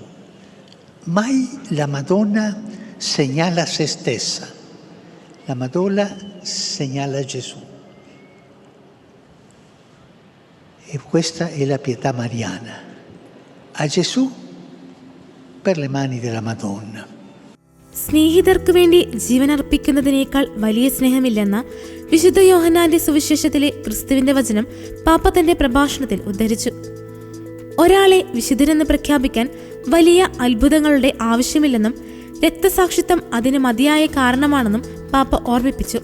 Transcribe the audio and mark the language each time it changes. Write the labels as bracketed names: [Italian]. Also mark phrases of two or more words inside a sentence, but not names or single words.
[Italian] Mai la Madonna segnala se stessa. La Madonna segnala Gesù. E questa è la pietà mariana. A Gesù per le mani della Madonna. [Malayalam] സ്നേഹിതർക്കു വേണ്ടി ജീവനർപ്പിക്കുന്നതിനേക്കാൾ വലിയ സ്നേഹമില്ലെന്ന വിശുദ്ധ യോഹന്നാന്റെ സുവിശേഷത്തിലെ ക്രിസ്തുവിന്റെ വചനം പാപ്പ തന്റെ പ്രഭാഷണത്തിൽ ഉദ്ധരിച്ചു. ഒരാളെ വിശുദ്ധരെന്ന് പ്രഖ്യാപിക്കാൻ വലിയ അത്ഭുതങ്ങളുടെ ആവശ്യമില്ലെന്നും രക്തസാക്ഷിത്വം അതിന് മതിയായ കാരണമാണെന്നും പാപ്പ ഓർമ്മിപ്പിച്ചു.